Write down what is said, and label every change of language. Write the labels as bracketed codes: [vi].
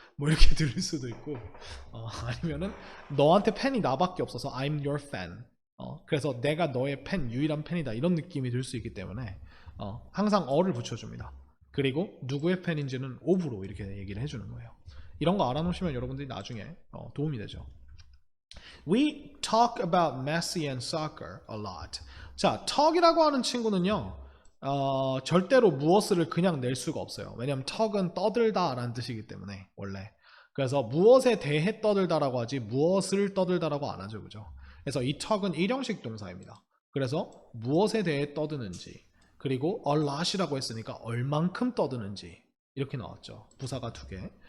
[ko] 뭐 이렇게 들을 수도 있고 아니면은 너한테 팬이 나밖에 없어서 [en] I'm your fan. [ko] 그래서 내가 너의 팬, 유일한 팬이다 이런 느낌이 들 수 있기 때문에 항상 어를 붙여줍니다. 그리고 누구의 팬인지는 of로 이렇게 얘기를 해주는 거예요. 이런 거 알아놓으시면 여러분들이 나중에 도움이 되죠. [en] We talk about Messi and soccer a lot. [ko] 자, talk이라고 하는 친구는요, 절대로 무엇을 그냥 낼 수가 없어요. 왜냐면 talk은 떠들다 라는 뜻이기 때문에, 원래. 그래서 무엇에 대해 떠들다라고 하지, 무엇을 떠들다라고 안 하죠. 그죠? 그래서 이 talk은 일형식 동사입니다. 그래서 무엇에 대해 떠드는지, 그리고 a lot이라고 했으니까 얼만큼 떠드는지, 이렇게 나왔죠. 부사가 두 개.